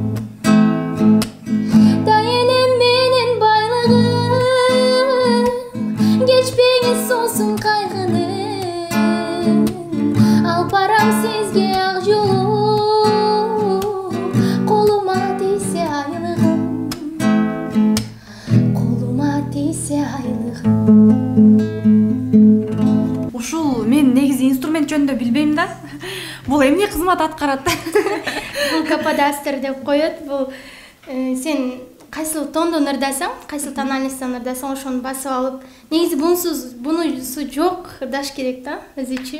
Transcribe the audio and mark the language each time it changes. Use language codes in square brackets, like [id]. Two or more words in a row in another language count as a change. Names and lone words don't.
[kk] Таяным менің байлығым, кешпеңіз сосын қайғының, ал барам сізге ақ жолым, қолыма тисе айлығым, қолыма тисе айлығым. [ky] Ушул мен негизи инструмент жөнүндө билбейм да. Бул эмне кызмат аткарат? Бул каподастр деп коет. Бул сен кайсыл тондон ырдасаң, кайсыл тональностьтан ырдасаң, ошону басып алып, негизи бунусу жок ырдаш керек да, өзүчө.